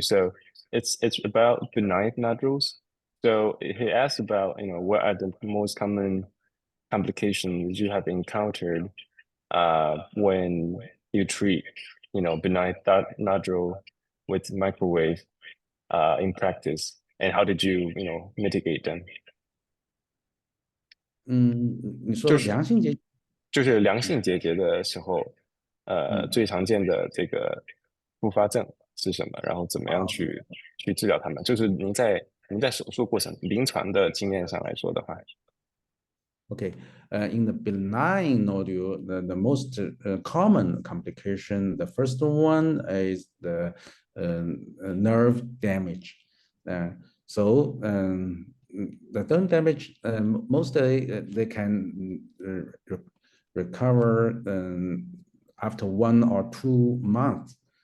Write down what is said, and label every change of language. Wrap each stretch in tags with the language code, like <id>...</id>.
<en>So it's about benign nodules. So he asked about, what are the most common complications you have encountered when you treat, benign nodule with microwave in practice, and how did you, mitigate them?</en> <zh>你说良性结就是良性结节的时候，最常见的这个复发症是什么？然后怎么样去治疗它们？就是您在手术过程临床的经验上来说的话。</zh> <en>Okay, in the benign nodule, the most common complication, the first one is the nerve damage. So the nerve damage, mostly they can recover after 1 or 2 months.</en>